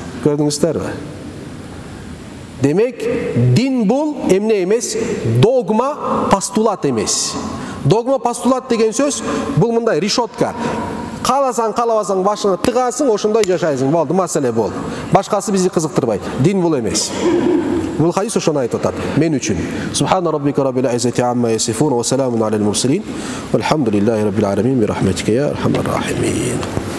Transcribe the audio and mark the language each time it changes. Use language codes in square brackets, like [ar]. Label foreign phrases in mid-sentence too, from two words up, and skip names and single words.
[ky] Көрдүңүздөрбү? Демек, дин бул эмне эмес? Догма, постулат эмес. Догма, постулат деген сөз бул мындай решетка. Кааласаң, каалабасаң башыңа тыгасың, ошондой жашайсың. Болду, маселе бол. Башкасы бизди кызыктырбайт. Дин бул эмес. Бул хадис ошону айтып атат мен үчүн. [ar] سبحان ربك رب العزة عما يصفون وسلام على المرسلين. والحمد لله رب العالمين برحمتك يا أرحم الراحمين.